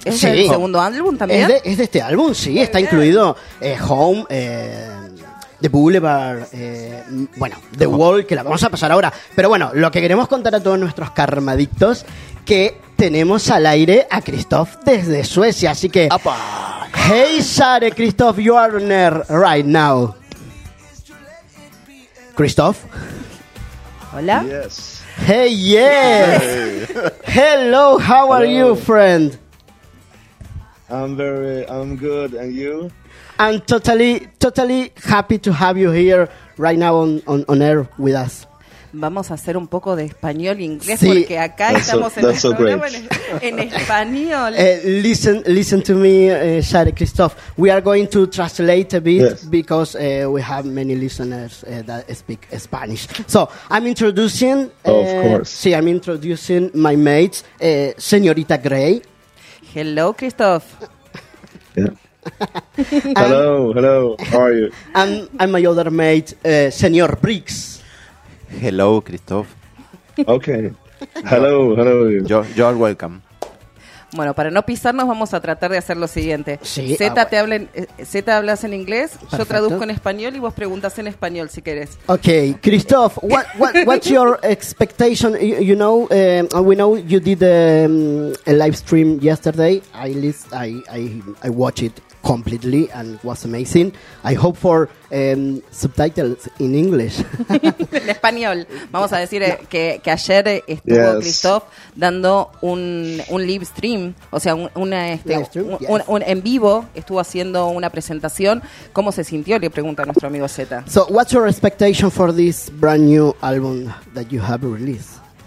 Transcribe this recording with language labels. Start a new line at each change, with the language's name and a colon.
Spanish: ¿Es sí, el segundo álbum también? Es de este álbum, sí. Muy está bien. Incluido Home, The Boulevard, bueno, The Wall, que la vamos a pasar ahora. Pero bueno, lo que queremos contar a todos nuestros karmadictos, que tenemos al aire a Christoph desde Suecia. Así que, ¡apa!
English: Hey, Sare, Christoph, you are on air right now. Christoph.
Spanish: Hola.
English: Yes. Hey, yes. Hey. Hello, how are Hello. You, friend? I'm good, and you? I'm totally happy to have you here right now on air with us.
Spanish: Vamos a hacer un poco de español e inglés, sí, porque acá
English: that's
Spanish: estamos
English: so, that's
Spanish: en
English: so great.
Spanish: En español.
English: Listen to me, Shari Christoph. We are going to translate a bit, yes, because we have many listeners that speak Spanish. So I'm introducing. Of course. Sí, I'm introducing my mate, Señorita Gray. Hello, Christoph. Yeah. hello, how are you? I'm my other mate, Señor Briggs. Hello, Christoph. Okay, hello, how are you? You're welcome.
Spanish: Bueno, para no pisarnos vamos a tratar de hacer lo siguiente. Sí, Zeta, hablas en inglés, perfecto. Yo traduzco en español y vos preguntas en español si querés.
English: Okay, Christoph, what's your expectation? We know you did a live stream yesterday. I watched it completely and was amazing. I hope for subtitles in English.
Spanish: En español. Vamos a decir que ayer estuvo, yes, Christoph dando un live stream, o sea, un en vivo estuvo haciendo una presentación. ¿Cómo se sintió? Le pregunta a nuestro amigo Zeta.
English: So, what's your expectation for this brand new album that you have released?